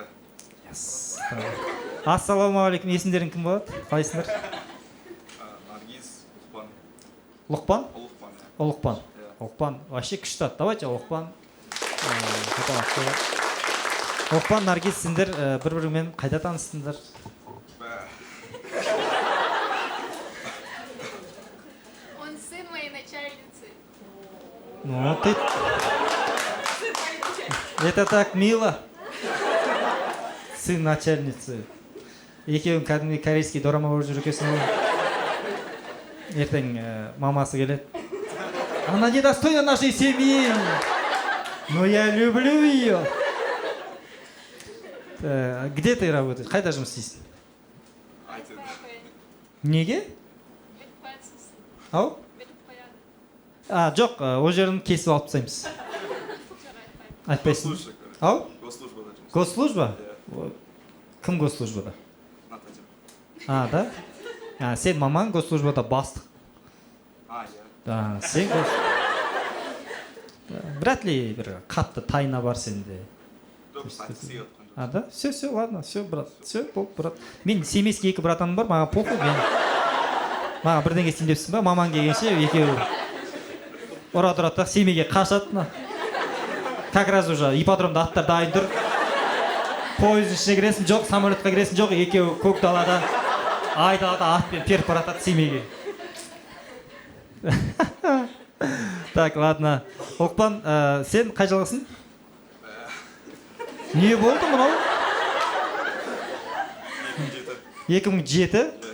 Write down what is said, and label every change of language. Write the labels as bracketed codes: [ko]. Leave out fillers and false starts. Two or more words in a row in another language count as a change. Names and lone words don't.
[kk] Ассалаумағалейкум, есімдерің кім болады? Қалайсыңдар? Наргиз, Лұқпан. Лұқпан? Лұқпан. Лұқпан. Иә. Лұқпан. Вообще күшті ат. Давайте Лұқпан. Лұқпан, Наргиз, сендер бір-біріңмен қайда таныстыңдар? [ru] Он сын моей начальницы. Ну, ты... Это так мило. Сын начальницы. [kk] Екеуің кәдімгі [ru] корейский дорама [kk] көріп жүр екенсің ғой. Ертең мамасы келеді. [ru] Она недостойна нашей семьи. Но я люблю ее. Где ты работаешь? [kk] Қайда жұмыс істейсің? Неге? Ау? Жоқ, ол жерін кесіп алып тастаймыз. Айтпайсың. Ау? Госслужбада жұмыс. Госслужба? Кім госслужбада? Да? Сен мамаң госслужбада бастық. Иә. Сен [ru] вряд ли [kk] бір қатты тайна бар сенде. Да? [ru] Все, ладно, все, брат. Все, брат. [kk] Мен семейский екі братаным бар, маған похуй. Маған бірдеңе істейін депсің ба? Мамаң келгенше екеуі ұра тұрады да семейге қашады. [ru] Как раз уже [kk] ипподромда аттар дайын тұр. Пойыздың ішіне кіресің, жоқ, самолетқа кіресің, жоқ, екеуі көк далада айдалада атпен періп баратады семейге. [ru] Так, ладно. [kk] Лұқпан, сен қай жылғысың? Не болды мынау? 2007?